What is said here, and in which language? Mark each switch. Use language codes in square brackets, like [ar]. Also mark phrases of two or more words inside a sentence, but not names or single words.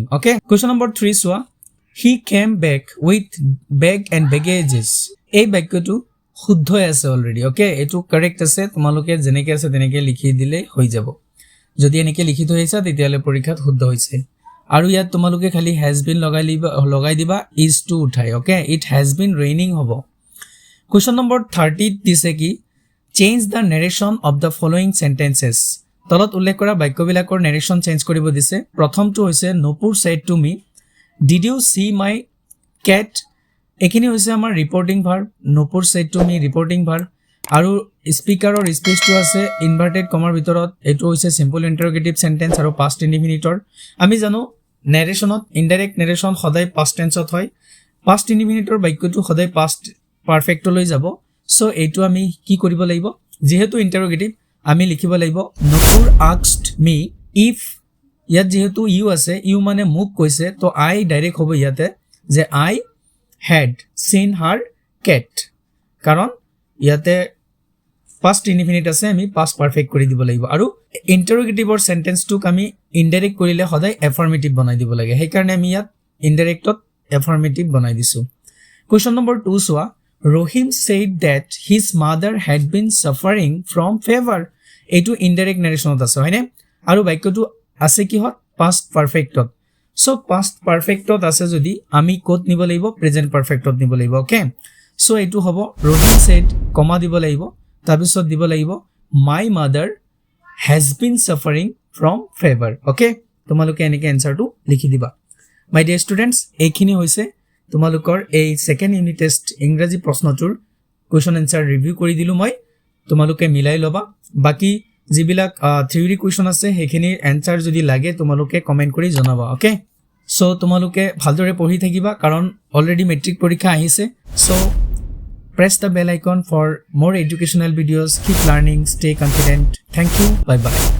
[en] okay, question number 3 চোৱা, he came back with bag and baggages. [as] এই বাক্যটো শুদ্ধ আছে অলৰেডি. অ'কে, এইটো কাৰেক্ট আছে. তোমালোকে যেনেকৈ আছে তেনেকৈ লিখি দিলে হৈ যাব. যদি এনেকৈ লিখি থৈ আহিছা তেতিয়াহ'লে পৰীক্ষাত শুদ্ধ হৈছে. আৰু ইয়াত তোমালোকে খালি [en] has been [as] লগাই দিবা [en] is to [as] উঠাই [en] okay it has been raining [as] হ'ব [en] question number 30 [as] দিছে কি [en] change the narration of the following sentences [as] তলত উল্লেখ কৰা বাক্যবিলাকৰ narration চেঞ্জ কৰিব দিছে প্ৰথমটো হৈছে নপুৰ [en] said to me did you see my cat [as] এখিনি হৈছে আমাৰ [en] reporting verb [as] নপুৰ [en] said to me reporting verb [as] আৰু স্পিকাৰৰ স্পেচটো আছে [en] inverted commaৰ [as] ভিতৰত এটো হৈছে [en] simple interrogative [as] সেন্টেন্স আৰু [en] past indefiniteৰ [as] আমি জানো narrationত ইনডাইৰেক্ট narration সদায় [en] past tenseত [as] হয় [en] past indefiniteৰ [as] বাক্যটো সদায় [en] past perfect [as] লৈ যাব সো এটো আমি কি কৰিব লাগিব যেহেতু ইন্টাৰোগেটিভ আমি লিখিব লাগিব নপুৰ [en] asked me if [as] ইয়াত যেহেতু ইউ আছে ইউ মানে মোক কৈছে তো [en] I direct [as] হ'ব ইয়াতে যে [en] I had seen her cat [as] কাৰণ ইয়াতে [en] past indefinite [as] আছে আমি [en] past perfect [as] কৰি দিব লাগিব আৰু ইন্টাৰোগেটিভৰ সেন্টেন্সটোক আমি ইনডাইৰেক্ট কৰিলে সদায় এফাৰ্মেটিভ বনাই দিব লাগে সেই কাৰণে আমি ইয়াত ইনডাইৰেক্টত এফাৰ্মেটিভ বনাই দিছো [en] question number 2 [as] সোৱা Rohim said [en] that his mother had been suffering from fever [as] এটো ইনডাইৰেক্ট narrationত আছে হয়নে আৰু বাক্যটো আছে কি হত [en] past perfectত [as] সো [en] past perfectত [as] আছে যদি আমি কোত নিব লাগিব প্ৰেজেন্ট perfectত নিব লাগিব ওকে সো এটো হ'ব Rohim said কমা দিব লাগিব তাৰপিছত দিব লাগিব [en] my mother has been suffering from fever [as] ওকে তোমালোকে এনেকে এনসাৰটো লিখি দিবা [en] my dear students [as] এইখিনি হৈছে তোমালোকৰ এই [en] second unit test [as] ইংৰাজী প্ৰশ্নটোৰ [en] question answer review [as] কৰি দিলো মই তোমালোকে মিলাই লবা বাকি যিবিলাক [en] theory question [as] আছে হেখিনি আনসাৰ যদি লাগে তোমালোকে কমেন্ট কৰি জনাবা [en] okay so [as] তোমালোকে ভালদৰে পঢ়ি থাকিবা কাৰণ [en] already matric [as] পৰীক্ষা আহিছে সো [en] press the bell icon for more educational videos keep learning stay confident thank you bye bye